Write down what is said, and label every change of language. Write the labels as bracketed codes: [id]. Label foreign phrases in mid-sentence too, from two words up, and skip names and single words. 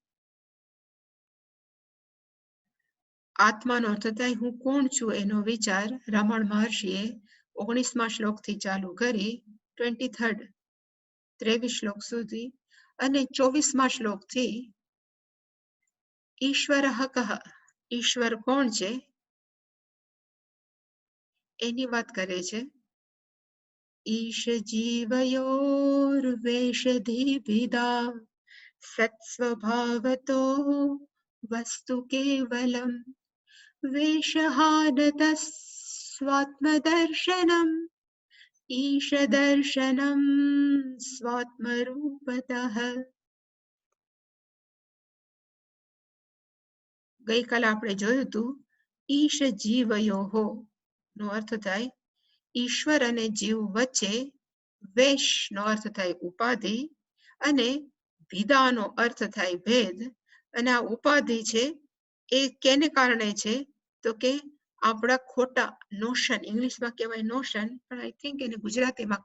[gu] આત્માનો અર્થ થાય હું કોણ છું એનો વિચાર રમણ મહર્ષિએ 19મા શ્લોકથી ચાલુ કરી 23 શ્લોક સુધી અને 24મા શ્લોકથી [sa] ईश्वरः कः [gu] ઈશ્વર કોણ છે એની વાત કરે છે. [sa] ईश जीवयोर्वेषधिभिदा सत्स्वभावतो वस्तु केवलम् वेषहानतः स्वात्मदर्शनम् ईशदर्शनम् स्वात्मरूपतः। [gu] ગઈકાલે આપણે જોયું હતું [sa] ईश जीवयोः [gu] નો અર્થ થાય ઈશ્વર અને જીવ વચ્ચે વેશ નો અર્થ થાય ઉપાધિ અને ભિદાનો અર્થ થાય ભેદ અને આ ઉપાધિ છે એ કેને કારણે છે તો કે આપણા ખોટા નોશન ઇંગ્લિશમાં કહેવાય નોશન પણ [en] I think [gu] એને ગુજરાતીમાં